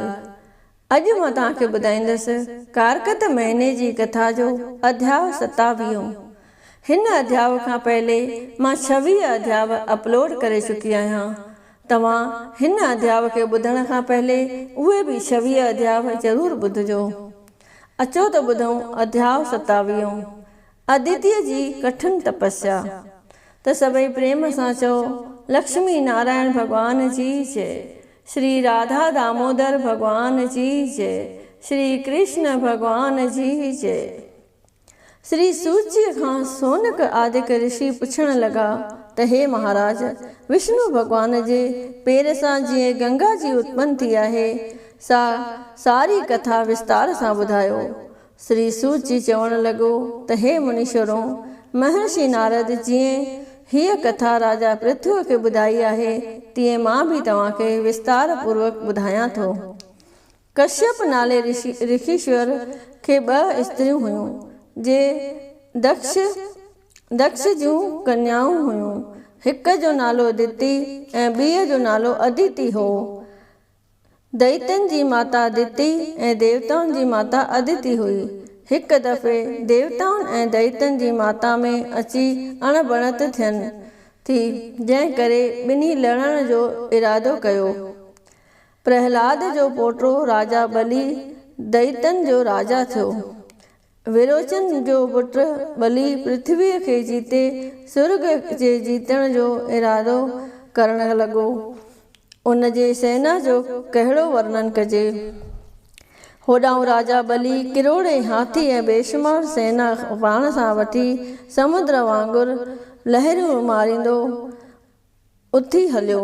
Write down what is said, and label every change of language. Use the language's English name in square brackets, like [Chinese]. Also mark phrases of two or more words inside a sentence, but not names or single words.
[Sindhi] अॼु मां तव्हांखे ॿुधाईंदसि कारकत महीने जी कथा जो अध्याय 27। हिन अध्याय खां पहले मां 26 अध्याय अपलोड करे चुकी आहियां। तव्हां हिन अध्याय खे ॿुधण खां पहले उहे बि 26 अध्याय ज़रूर ॿुधजो। अचो त ॿुधूं अध्याय 27, अदिति जी कठिन तपस्या। त सभई प्रेम सां चओ, लक्ष्मी नारायण भगवान जी जय, श्री राधा दामोदर भगवान जी जय, श्री कृष्ण भगवान जी जय। श्री सूत जी खां सोनक आदिक ऋषि पुछण लगा त हे महाराज, विष्णु भगवान जे पेर सां जीअं गंगा जी उत्पन्न थी आहे, सारी कथा विस्तार सां ॿुधायो। श्री सूत जी चवण लॻो त हे मुनीश्वरों, महर्षि नारद जीअं हीअ कथा राजा पृथ्वी खे ॿुधाई आहे, तीअं मां बि तव्हांखे विस्तार पूर्वक ॿुधायां थो। कश्यप नाले ऋषिश्वर खे 2 स्त्रियूं हुयूं, जे दक्ष जूं कन्याऊं हुयूं। हिक जो नालो दिति ऐं ॿीअ जो नालो अदिति हो। दैत्यनि जी माता दिति ऐं देवताउनि जी माता अदिति हुई। हिक दफ़े देवताउनि ऐं दैत्यनि जी माता में अची अणबणत थियनि थी, जंहिं करे ॿिन्ही लड़ण जो इरादो कयो। प्रहलाद जो पोटो राजा बलि दैत्यनि जो राजा थियो। विरोचन जो पुटु बलि पृथ्वीअ खे जीते स्वर्ग जे जीतण जो इरादो करण लॻो। उन जे सेना जो कहिड़ो वर्णन कजे। होॾां राजा बलि किरोड़े हाथी ऐं बेशुमार सेना पाण सां वठी समुद्र वांगुरु लहरूं मारींदो उथी हलियो।